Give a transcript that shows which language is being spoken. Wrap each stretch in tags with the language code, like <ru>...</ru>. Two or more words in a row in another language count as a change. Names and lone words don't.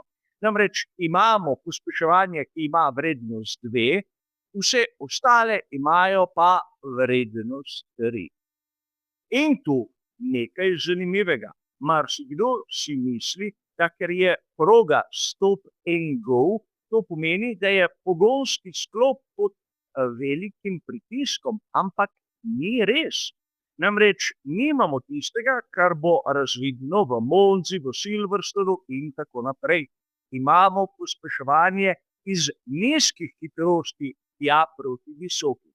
<sl>Namreč imamo pospeševanje, ki ima vrednost 2, vse ostale imajo pa vrednost 3. In tu nekaj zanimivega. Marsikdo si misli, da ker je proga</sl> <en>stop and go,</en> <sl>to pomeni, da je pogonski sklop pod velikim pritiskom, ampak ni res. Namreč nimamo tistega, kar bo razvidno v Monzi, v Silverstonu in tako naprej. Imamo pospeševanje iz nizkih hitrosti tja proti visokim.</sl>